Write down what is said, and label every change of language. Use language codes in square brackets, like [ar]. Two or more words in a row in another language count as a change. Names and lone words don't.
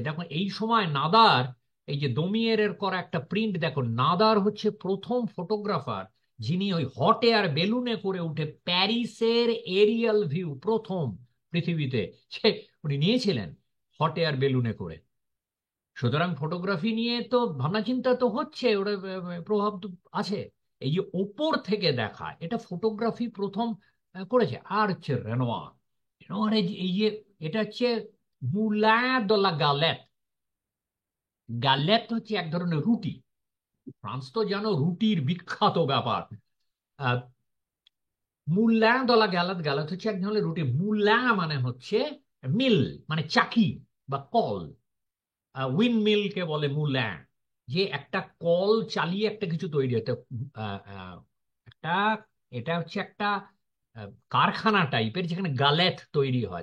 [bn] দেখো এই সময় নাদার, এই যে দমিয়ের করা একটা প্রিন্ট দেখো, নাদার হচ্ছে প্রথম ফটোগ্রাফার যিনি ওই [en] hot air balloon [bn] করে উঠে প্যারিসের [en] aerial view [bn] প্রথম পৃথিবীতে সে উনি নিয়েছিলেন [en] hot air balloon [bn] করে। সুতরাং ফটোগ্রাফি নিয়ে তো ভাবনা চিন্তা তো হচ্ছে, ওটা প্রভাব তো আছে। এই যে ওপর থেকে দেখা, এটা ফটোগ্রাফি প্রথম করেছে। আর হচ্ছে রেনোয়ার, রেনোয়ার এই যে এটা হচ্ছে মুলাঁ de la গালেত। গালেত হচ্ছে এক ধরনের রুটি, ফ্রান্স তো জানো রুটির বিখ্যাত ব্যাপার। মুলাঁ de la গালেত, গালেত হচ্ছে এক ধরনের রুটি। মুলাঁ মানে হচ্ছে মিল, মানে চাকি বা কল। [en] wind mill [bn] বলে মুল্যাং, যে একটা কল চালিয়ে একটা কিছু তৈরি হতে একটা, এটা হচ্ছে একটা কারখানা টাইপের যেখানে গালেথ তৈরি হয়।